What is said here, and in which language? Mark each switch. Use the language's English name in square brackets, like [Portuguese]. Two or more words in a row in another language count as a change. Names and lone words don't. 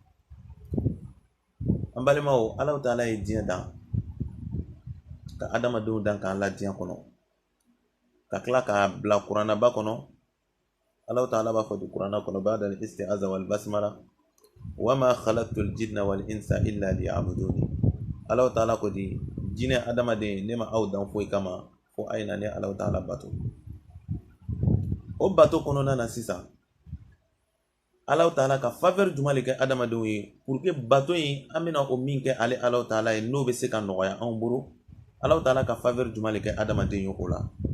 [Bambara] an balimaw Allah Ta'ala ye diɲɛ dan ka adamadenw dan k'an la diɲɛ kɔnɔ ka tila k'a bila kuranaba kɔnɔ Allah Ta'ala b'a fɔ di kuranna kɔnɔ [Arabic] بعد الاستعاذة والبسملة وما خلقت الجن والإنس إلا ليعبدون. [Bambara] Allah Ta'ala ko di jinɛ adamaden ne ma aw dan foyi kama fo a ye na ne Allah Ta'ala bato o bato kɔnɔna na sisan Allah Ta'ala ka faveur jumɛn de kɛ adamadenw ye [French] pour que [Bambara] bato in an bɛna o min kɛ ale Allah Ta'ala ye n'o bɛ se ka nɔgɔya anw bolo Allah Ta'ala ka faveur jumɛn de kɛ adamaden ye o la